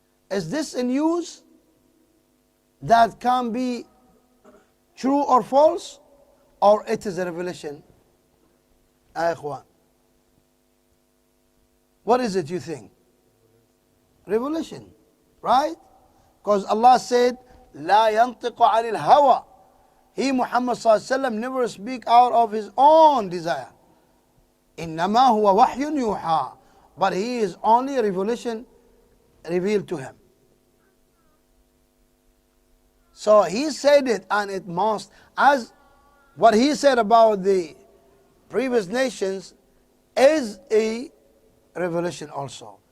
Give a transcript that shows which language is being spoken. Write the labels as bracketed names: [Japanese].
[English] Is this a news that can be true or false? Or it is a revelation? Ikhwan, what is it you think? Revelation. Right? Because Allah said, [Arabic] لا ينطق عن الهوى. [English] He, Muhammad ﷺ, never speak out of his own desire. [Arabic] إنما هو وحي يوحى. [English] But he is only a revelation revealed to him. So he said it, and it must, as what he said about the previous nations is a revelation also.